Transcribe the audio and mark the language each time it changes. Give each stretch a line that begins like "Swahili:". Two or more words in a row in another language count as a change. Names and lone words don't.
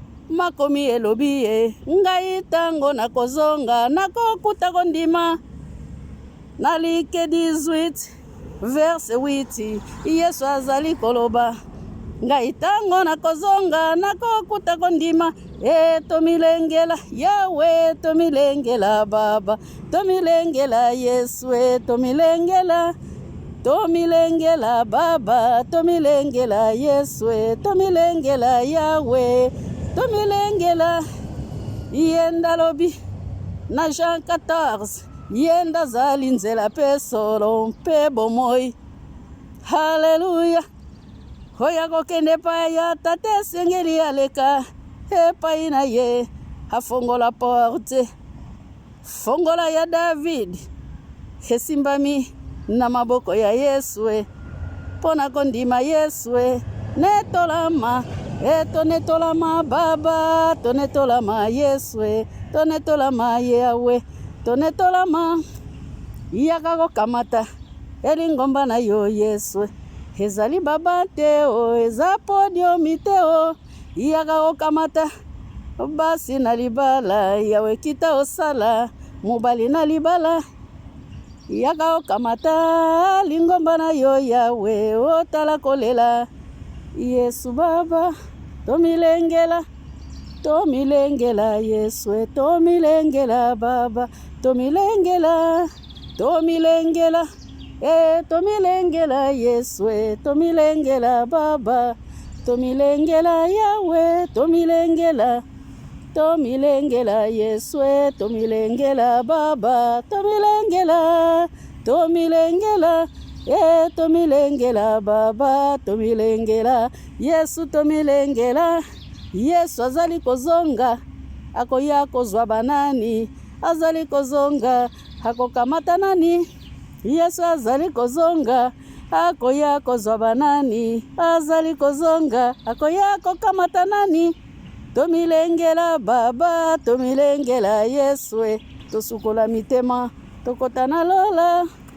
Lingala: Makomi elobi ye, ngai tango nakozonga, nakokuta kondima.
French: Nalike dix-huit, verset huit.
Lingala: Yesu azali koloba, ngai tango nakozonga, nakokuta kondima. E tomilengela, Yawe, tomilengela Baba, tomilengela Yesu, e tomilengela. Tomilengela Baba, tomilengela Yesu, e tomilengela Yawe, tomilengela. Yenda lobi na Jean quatorze, yenda zali nzela pe solo mpe bomoi. Haleluya. Oya kokende epai ya tate esengeli aleka epai na ye, afongola porte. Fongola ya David esimbami na maboko ya Yesu, e mpo na kondima Yesu, e netolama, e tonetolama Baba, tonetolama Yesu, e tonetolama Yawe, tonetolama. Yaka kokamata elingomba na yo Yesu, ezali baba te o, eza podium te o. Yaka kokamata basi na libala, Yawe kita osala mobali na libala. Yaka okamata lingomba na yo Yawe, otala kolela. Yesu Baba, tomilengela, tomilengela Yesu, tomilengela Baba, tomilengela. Tomilengela, eh, tomilengela Yesu, eh, tomilengela Baba. Tomilengela Yahweh, tomilengela. Tomilengela Yesu, eh, tomilengela Baba. Tomilengela, tomilengela, eh, tomilengela Baba. Tomilengela Yesu, tomilengela. Yesu azali kozonga, akoya kozwa banani? Azali kozonga, akokamata nani? Yesu azali kozonga, akoya kozwa banani? Azali kozonga, akoya kokamata nani? Tomilengela Baba, tomilengela Yesu, tosukola mitema, tokota na lola.